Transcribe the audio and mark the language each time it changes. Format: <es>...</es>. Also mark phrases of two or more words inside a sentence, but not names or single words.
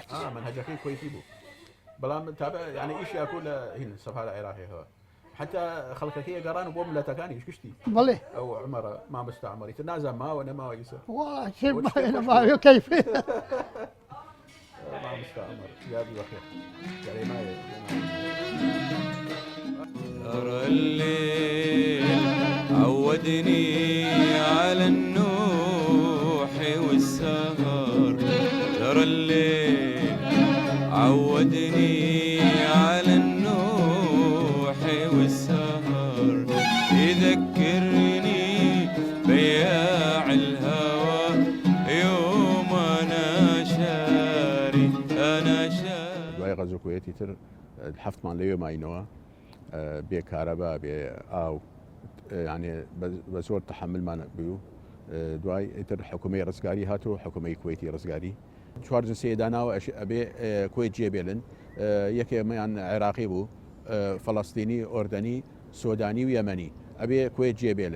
<ckb>منهەجەکەی کوێیتی بوو بەڵام تابع یعنی ئیشی ئەکو لە هین سەفارە عێراقیەکەوە حتى خەڵکەکەی گەڕان و بۆ ملەتەکانی گشتی بەڵێ ئەو عمەرە مامۆستا عمەری تر نازان ماوە نەماوە ئیسا ماوە کەیف مامۆستا عمەر یادی بەخێر گەڕێمایە</ckb> <ar>ترى الليل عودني على النوح والسهر ترى الليل عودني على النوح والسهر يذكرني بياع الهوى يوم أنا شاري</ar> <ckb>دوای غەزو کوێتی تر حەفتمان لەوێ ماینەوە بێ کارەبا بێ ئاو یعنی بە زۆر تەحملمان بوو دوای ئیتر حکومەی ڕزگاری هاتووە حکومەی کوێتی ڕزگاری چوار جنسەیە داناوە ئەبێ کوێت جێبێلن یەکێمیان عێراقی بوو فەڵەستینی ئۆردەنی سۆدانی و یەمەنی ئەبێ کوێت جێبێلن</ckb>